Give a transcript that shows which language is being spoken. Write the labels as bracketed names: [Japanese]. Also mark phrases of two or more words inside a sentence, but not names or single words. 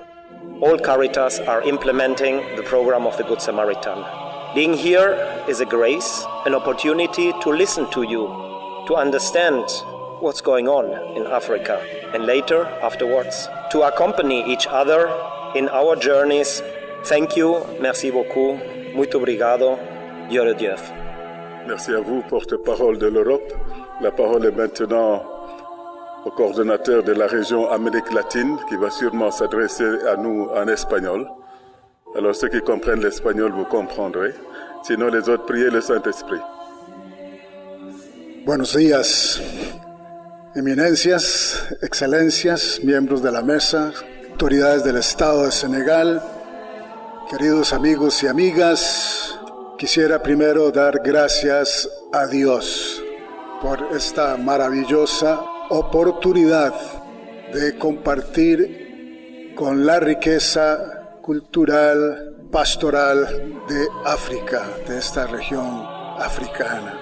[English] All Caritas are implementing the program of the Good Samaritan. Being here is a grace, an opportunity to listen to you, to understand what's going on in Africa, and later, afterwards, to accompany each other in our journeys. Thank you, [French] merci beaucoup, [Portuguese] muito obrigado, [French] Dieu le Dieu. Merci à vous, porte-parole de l'Europe. La parole est maintenant au coordonnateur de la région Amérique latine, qui va sûrement s'adresser à nous en espagnol. Alors ceux qui comprennent l'espagnol, vous comprendrez. Sinon les autres, priez le Saint-Esprit. [Spanish] Buenos días, eminencias, excelencias, miembros de la mesa, autoridades del Estado de Senegal, queridos amigos y amigas. Quisiera primero dar gracias a Dios por esta maravillosa oportunidad de compartir con la riqueza cultural, pastoral de África, de esta región africana.